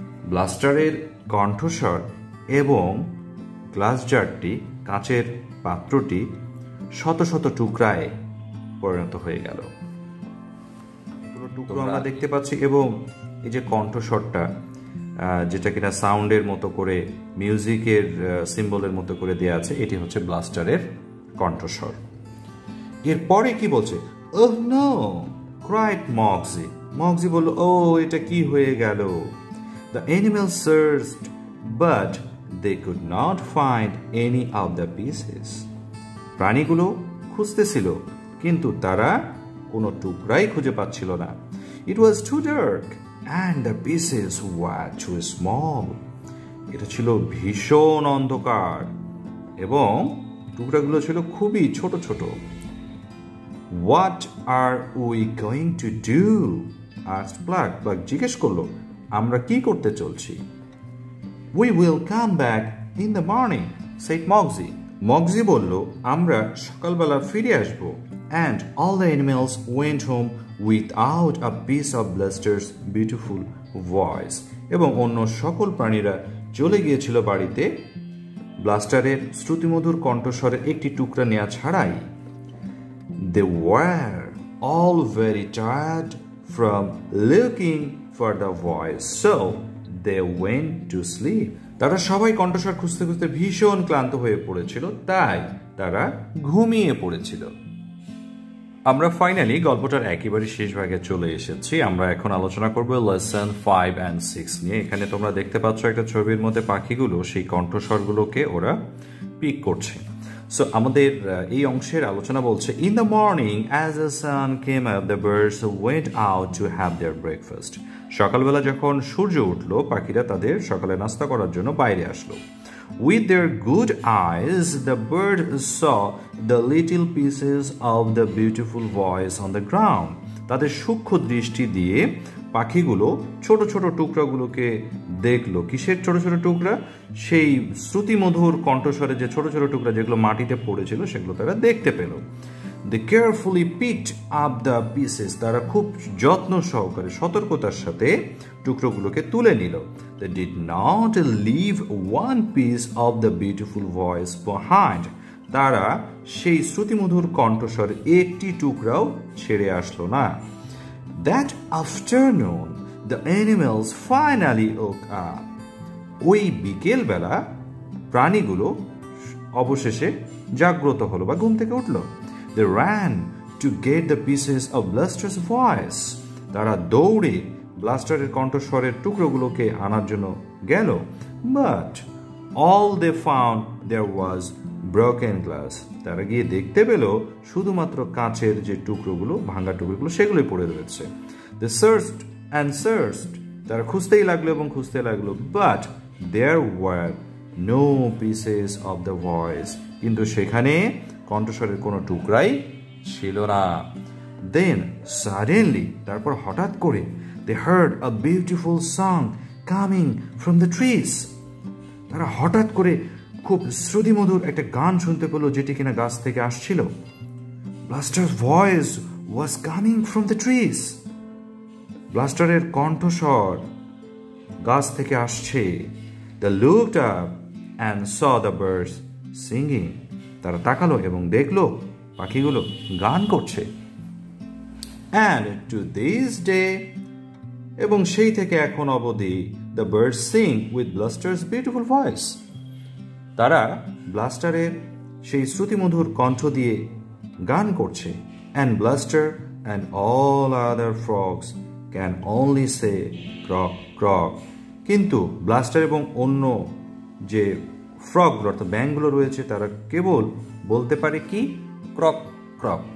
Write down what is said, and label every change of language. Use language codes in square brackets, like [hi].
[bn] ব্লাস্টারের কণ্ঠস্বর এবং গ্লাস জারটি, কাচের পাত্রটি শত শত টুকরায় পরিণত হয়ে গেল। টুকরো আমরা দেখতে পাচ্ছি এবং এই যে কণ্ঠস্বরটা যেটা কিনা সাউন্ডের মতো করে, মিউজিকের সিম্বলের মতো করে দেয়া আছে, এটি হচ্ছে ব্লাস্টারের কণ্ঠস্বর। এরপরে কি বলছে? [en] Oh no, cried Moxie. [bn] মগজি বলল, ও এটা কি হয়ে গেল? [en] The animals searched, but they could not find any of the pieces. [bn] প্রাণীগুলো খুঁজতেছিল কিন্তু তারা কোনো টুকরাই খুঁজে পাচ্ছিল না। [en] It was too dark and the pieces were too small. [bn] এটা ছিল ভীষণ অন্ধকার এবং টুকরাগুলো ছিল খুবই ছোট ছোট। [en] What are we going to do? asked Black. [bn] Black জিজ্ঞেস করলো, আমরা কি করতে চলছি? [en] We will come back in the morning, said Moxie. [bn] মগজি বলল, আমরা সকালবেলা ফিরে আসব। [en] And all the animals went home without a piece of Blaster's beautiful voice. [bn] এবং অন্য সকল প্রাণীরা চলে গিয়েছিল বাড়িতে ব্লাস্টারের শ্রুতিমধুর কণ্ঠস্বরের একটি টুকরা নেওয়া ছাড়াই। [en] They were all very tired from looking for the voice, so they went to sleep. [bn] তারা সবাই কণ্ঠস্বর খুঁজতে খুঁজতে ভীষণ ক্লান্ত হয়ে পড়েছিল, তাই তারা ঘুমিয়ে পড়েছিল। আমরা ফাইনালি গল্পটার একেবারে শেষ ভাগে চলে এসেছি। আমরা এখন আলোচনা করব লেসন 5 and 6 নিয়ে। এখানে তোমরা দেখতে পাচ্ছ একটা ছবির মধ্যে পাখিগুলো সেই কণ্ঠস্বরগুলোকে ওরা পিক করছে। সো আমাদের এই অংশের আলোচনা বলছে, [en] In the morning as the sun came up the birds went out to have their breakfast. [bn] সকালবেলা যখন সূর্য উঠলো পাখিরা তাদের সকালে নাস্তা করার জন্য বাইরে আসলো। [en] With their good eyes, the bird saw the little pieces of the beautiful voice on the ground. [bn] তাদের সূক্ষ্ম দৃষ্টি দিয়ে পাখিগুলো ছোট ছোট টুকরাগুলোকে দেখলো। কিসের ছোট ছোট টুকরা? সেই শ্রুতিমধুর কণ্ঠস্বরে যে ছোট ছোট টুকরা যেগুলো মাটিতে পড়েছিল সেগুলো তারা দেখতে পেল। [en] They carefully picked up the pieces. [bn] তারা খুব যত্ন সহকারে সতর্কতার সাথে টুকরোগুলোকে তুলে নিল। [en] They did not leave one piece of the beautiful voice behind. [bn] তারা সেই শ্রুতিমধুর কণ্ঠস্বরের একটি টুকরাও ছেড়ে আসলো না। [en] That afternoon, the animals finally woke up. [bn] ওই বিকেলবেলা প্রাণীগুলো অবশেষে জাগ্রত হলো বা ঘুম থেকে উঠলো। [en] They ran to get the pieces of Bluster's voice. [bn] তারা দৌড়ে ব্লাস্টারের কণ্ঠস্বরের টুকরোগুলোকে আনার জন্য গেল। [en] But all they found there was broken glass. [bn] তারা গিয়ে দেখতে পেল শুধুমাত্র কাঁচের যে টুকরোগুলো, ভাঙা টুকরোগুলো সেগুলোই পড়ে রয়েছে। [en] They searched and searched. [bn] তারা খুঁজতেই লাগলো এবং খুঁজতে লাগলো। [en] But there were no pieces of the voice. [bn] কিন্তু সেখানে কণ্ঠস্বরের কোনো টুকরাই ছিল না। [en] Then suddenly, [bn] তারপর হঠাৎ করে [en] they heard a beautiful song coming from the trees. [bn] তারা হঠাৎ করে খুব শ্রুতিমধুর একটা গান শুনতে পেল যেটি কিনা গাছ থেকে আসছিল। [en] Bluster's voice was coming from the trees. [bn] ব্লাস্টারের কণ্ঠস্বর গাছ থেকে আসছে। [en] They looked up and saw the birds singing. [bn] তারা তাকালো এবং দেখলো পাখিগুলো গান করছে। [en] And to this day, [bn] এবং সেই থেকে এখন অবধি [en] the birds sing with Bluster's beautiful voice. [bn] তারা ব্লাস্টারের সেই শ্রুতিমধুর কণ্ঠ দিয়ে গান করছে। [en] And Bluster and all other frogs can only say croak croak. [bn] কিন্তু ব্লাস্টার এবং অন্য যে ফ্রগগুলো অর্থাৎ ব্যাঙগুলো রয়েছে তারা কেবল বলতে পারে কি? Croak croak.